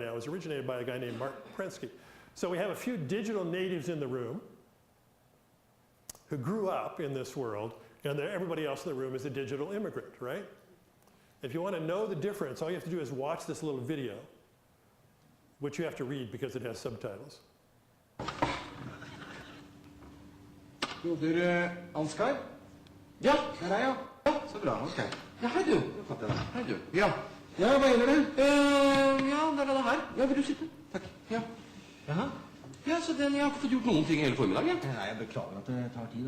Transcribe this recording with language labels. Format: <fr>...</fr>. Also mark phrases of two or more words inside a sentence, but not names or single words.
<en>It was originated by a guy named Mark Prensky. So we have a few digital natives in the room who grew up in this world, and everybody else in the room is a digital immigrant, right? If you want to know the difference, all you have to do is watch this little video, which you have to read because it has subtitles.</en> <no>Broder Ansgar? Ja, her er jeg. Ja, så bra, ok. Ja, hei du. Hei du. Ja. Ja, hva gjelder det? Ja, der er det her. Ja, vil du sitte? Takk. Ja. Jaha. Ja, så jeg har ikke fått gjort noen ting hele formiddagen. Nei, jeg beklager at det tar tid.</no>